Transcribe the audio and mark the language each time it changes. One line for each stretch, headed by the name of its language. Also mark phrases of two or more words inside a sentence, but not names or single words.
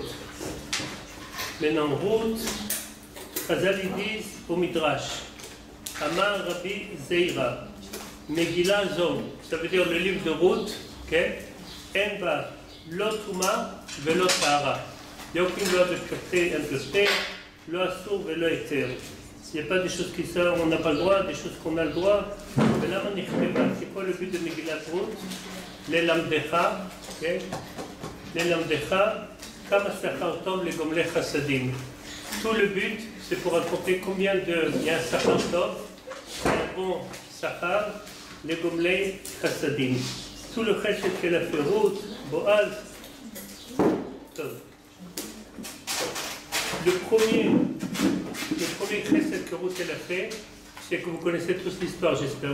French: Maintenant, Ruth, Chazal ils disent au Midrash,
Hebrew: אמר רבי זעירא מגילה זו,
French: ça veut dire le livre de Ruth,
Hebrew: אין בה לא טומאה ולא טהרה.
French: Il n'y a aucune loi de pureté impureté,
Hebrew: לא איסור ולא היתר.
French: Il n'y a pas des choses qui sortent, on n'a pas le droit, des choses qu'on a le droit. Mais là, c'est quoi le but de Megillat Ruth?
Hebrew: ללמדך כמה שכר טוב לגומלי חסדים.
French: Tout le but, c'est pour raconter combien il y a un
Hebrew: שכר טוב,
French: un bon sachar,
Hebrew: לגומלי חסדים.
French: Tout le chesed qu'elle a fait Ruth, Boaz, tov. Le premier chesed que Ruth elle a fait, c'est que vous connaissez tous l'histoire, j'espère.